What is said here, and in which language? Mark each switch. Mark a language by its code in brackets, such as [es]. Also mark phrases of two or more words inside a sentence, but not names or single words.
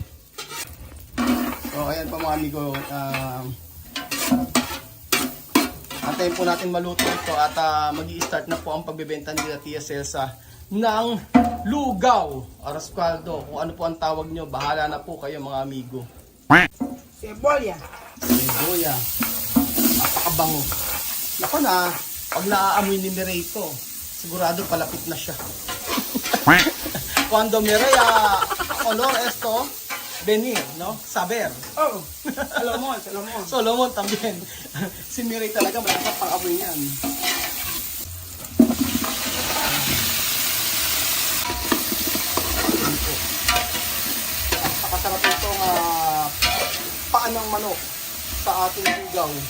[tl] So ayan po mga amigo, antayin po natin maluto ito at mag-i-start na po ang pagbebenta nila Tia Celsa ng lugaw, arroz caldo, kung ano po ang tawag nyo, bahala na po kayo mga amigo. [es] Cebolla. Cebolla, [tl] napakabango. Naku na, pag naaamoy ni Mireito, sigurado palapit na siya. [es] Cuando Mireya, olor esto, venir, no? Saber. Oh, Salomon. Solomon también. [tl] Si Miray talaga malakas pang amoy niyan. Napakasarap itong paan ng manok sa ating lugaw.